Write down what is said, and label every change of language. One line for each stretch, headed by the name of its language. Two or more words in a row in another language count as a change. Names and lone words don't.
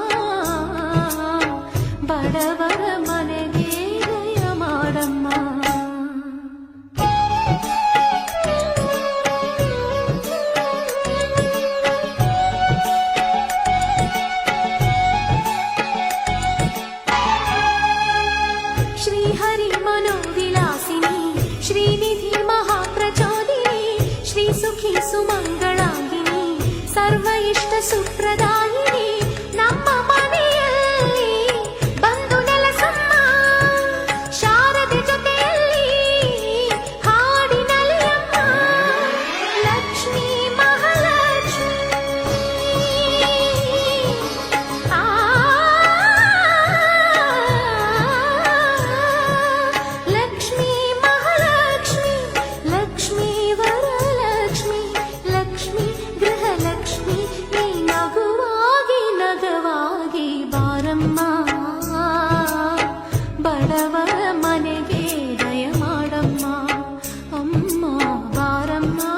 Kannada: ಬಡವರ ಮನೆಗೆ ದಯ ಮಾಡಮ್ಮ श्रीहरि
Sanskrit: मनोविलासिनी श्रीनिधि महाप्रचोदिनी श्रीसुखी सुमंगलांगिनी सर्व इष्ट सुप्रदायिनी
Kannada: ನಮ್ಮ ಮನೆಯಲ್ಲಿ ಬಂದು ನೆಲೆಸಮ್ಮ ಶಾರದೆ ಜೊತೆಯಲ್ಲಿ ಹಾಡಿನಲ್ಲಿ ಅಮ್ಮ ಲಕ್ಷ್ಮೀ ಮಹಾಲಕ್ಷ್ಮಿ ಲಕ್ಷ್ಮೀ ಮಹಾಲಕ್ಷ್ಮಿ ಲಕ್ಷ್ಮೀ ವರಲಕ್ಷ್ಮಿ ಲಕ್ಷ್ಮೀ ಗೃಹಲಕ್ಷ್ಮಿ ನೀ ನಗುವಾಗಿ ನಗವಾಗಿ ಬಾರಮ್ಮ ಬಡವರ ಮನೆಗೆ ದಯ ಮಾಡಮ್ಮ ಅಮ್ಮ ಬಾರಮ್ಮ